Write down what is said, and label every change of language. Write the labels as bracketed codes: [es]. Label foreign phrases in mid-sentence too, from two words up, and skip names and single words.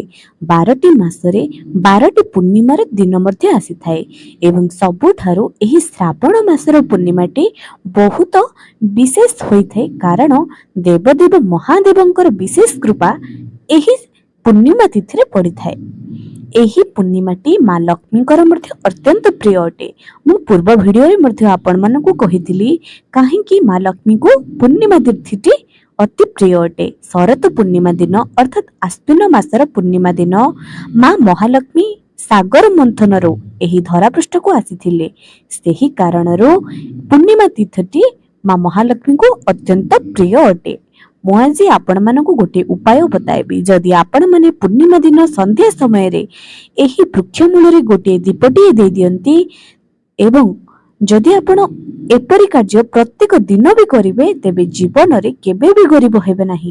[or] 12ଟି ମାସରେ 12ଟି ପୂର୍ଣ୍ଣିମାର ଦିନ ମଧ୍ୟ ଆସି ଥାଏ ଏବଂ ସବୁଠାରୁ ଏହି ଶ୍ରାବଣ ମାସର ପୂର୍ଣ୍ଣିମାଟି ବହୁତ ବିଶେଷ ହୋଇ ଥାଏ, କାରଣ ଦେବଦେବ ମହାଦେବଙ୍କର ବିଶେଷ କୃପା ଏହି ପୂର୍ଣ୍ଣିମା ତିଥି ରେ ପଡ଼ି ଥାଏ। ଏହି ପୂର୍ଣ୍ଣିମାଟି ମା' ଲକ୍ଷ୍ମୀଙ୍କର ମଧ୍ୟ ଅତ୍ୟନ୍ତ ପ୍ରିୟ ଅଟେ। ମୁ ପୂର୍ବ ଭିଡିଓ ରେ ମଧ୍ୟ ଆପଣ ମାନଙ୍କୁ କହିଥିଲି କାହିଁକି ମା' ଲକ୍ଷ୍ମୀ କୁ ପୂର୍ଣ୍ଣିମା ତିଥିଟି ଅତି ପ୍ରିୟ ଅଟେ। ଶରତ ପୂର୍ଣ୍ଣିମା ଦିନ ଅର୍ଥାତ ଆଶ୍ୱିନ ମାସର ପୂର୍ଣ୍ଣିମା ଦିନ ମା' ମହାଲକ୍ଷ୍ମୀ ସାଗର ମନ୍ଥନରୁ ଏହି ଧରାପୃଷ୍ଠ କୁ ଆସିଥିଲେ। ସେହି କାରଣରୁ ପୂର୍ଣ୍ଣିମା ତିଥିଟି ମା' ମହାଲକ୍ଷ୍ମୀ କୁ ଅତ୍ୟନ୍ତ ପ୍ରିୟ ଅଟେ। ମୁ ଆଜି ଆପଣ ମାନଙ୍କୁ ଗୋଟେ ଉପାୟ ବତାଇବି। ଯଦି ଆପଣ ମାନେ ପୂର୍ଣ୍ଣିମା ଦିନ ସନ୍ଧ୍ୟା ସମୟ ରେ ଏହି ବୃକ୍ଷ ମୂଳ ରେ ଗୋଟେ ଦୀପଟି ଦେ ଦିଅନ୍ତି ଏବଂ ଯଦି ଆପଣ ଏପରି କାର୍ଯ୍ୟ ପ୍ରତ୍ୟେକ ଦିନ ବି କରିବେ ତେବେ ଜୀବନ ରେ କେବେ ବି ଗରିବ ହେବେ ନାହିଁ।